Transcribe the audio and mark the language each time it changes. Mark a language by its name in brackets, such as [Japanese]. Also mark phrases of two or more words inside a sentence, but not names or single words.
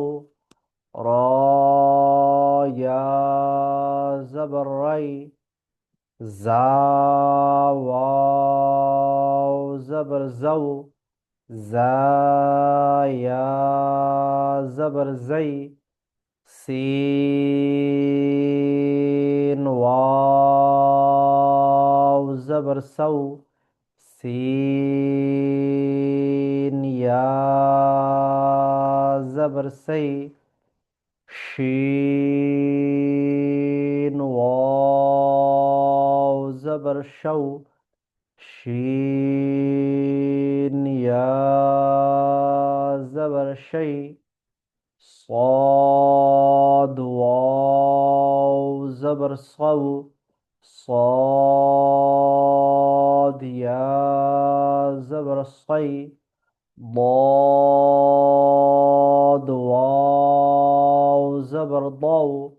[Urdu] ر، یا زبر رَی. ج، واو زبر جَو. ج، یا زبر جَی. سین واو زبر سَو، سین یا زبر سَی، شین واو زبر شَو، شین یا زبر شَی, صاد واو زبر صو، صاد يا زبر صي، ضاد واو زبر ضو،